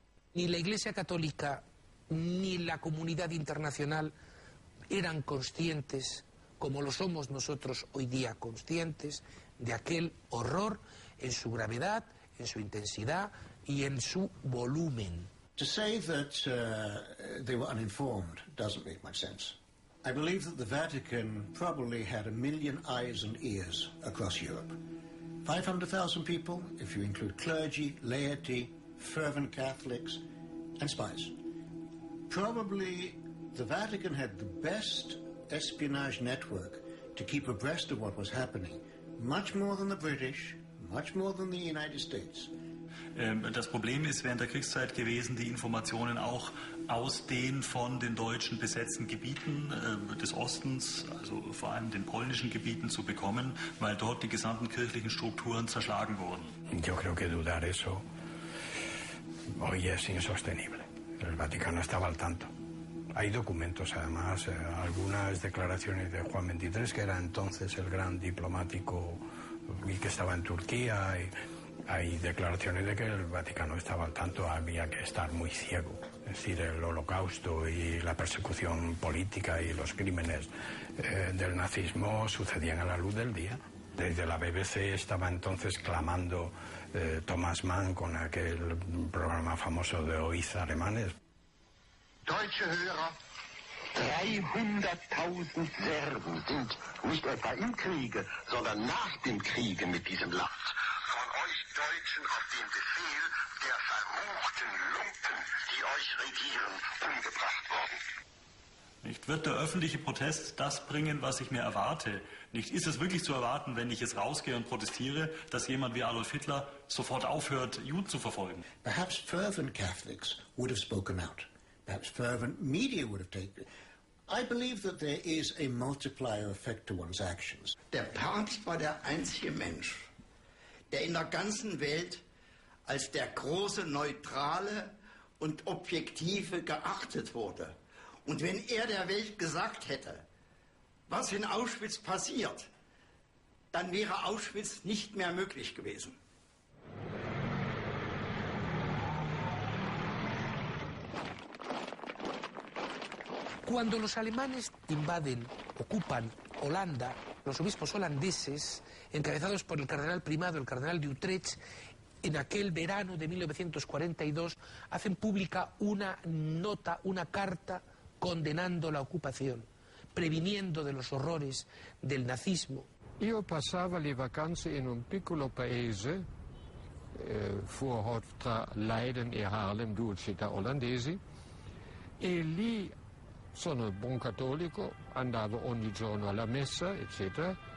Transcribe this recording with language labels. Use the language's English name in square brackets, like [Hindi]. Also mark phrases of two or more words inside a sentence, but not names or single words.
[Spanish] Ni la Iglesia Católica ni la comunidad internacional eran conscientes, como lo somos nosotros hoy día conscientes, de aquel horror en su gravedad, en su intensidad y en su volumen. [English] To say that they were uninformed doesn't make much sense. I believe that the Vatican probably had 1 million eyes and ears across Europe. 500,000 people, if you include clergy, laity, fervent Catholics, and spies. Probably the Vatican had the best espionage network to keep abreast of what was happening, much more than the British, much more than the United States. [German] Das Problem ist während der Kriegszeit gewesen, die Informationen auch aus den von den Deutschen besetzten Gebieten des Ostens, also vor allem den polnischen Gebieten, zu bekommen, weil dort die gesamten kirchlichen Strukturen zerschlagen wurden. [Spanish] Yo creo que dudar eso hoy es insostenible. El Vaticano estaba al tanto. Hay documentos, además, algunas declaraciones de Juan XXIII, que era entonces el gran diplomático y que estaba en Turquía. Hay declaraciones de que el Vaticano estaba al tanto, había que estar muy ciego. Es decir, el holocausto y la persecución política y los crímenes del nazismo sucedían a la luz del día. Desde la BBC estaba entonces clamando Thomas Mann con aquel programa famoso de OIZ alemanes. [German] Deutsche Hörer, 300.000 Serben sind nicht etwa im Kriege, sondern nach dem Kriege mit diesem Land. Von euch Deutschen auf den Befehl der verruchten Lumpen, die euch regieren, umgebracht worden. Nicht wird der öffentliche Protest das bringen, was ich mir erwarte? Nicht ist es wirklich zu erwarten, wenn ich jetzt rausgehe und protestiere, dass jemand wie Adolf Hitler sofort aufhört, Juden zu verfolgen? [English] Perhaps fervent Catholics would have spoken out. Perhaps fervent media would have taken it. I believe that there is a multiplier effect to one's actions. [German] Der Papst war der einzige Mensch, der in der ganzen Welt als der große, neutrale und objektive geachtet wurde. Und wenn er der Welt gesagt hätte, was in Auschwitz passiert, dann wäre Auschwitz nicht mehr möglich gewesen. [Spanish] Cuando los alemanes invaden, ocupan Holanda, los obispos holandeses, encabezados por el cardenal primado, el cardenal de Utrecht, en aquel verano de 1942, hacen pública una nota, una carta condenando la ocupación, previniendo de los horrores del nazismo. [Italian] Io passavo le vacanze in un piccolo paese, fuori tra Leiden e Haarlem, due città olandesi, e lì sono buon cattolico, andavo ogni giorno alla messa, eccetera.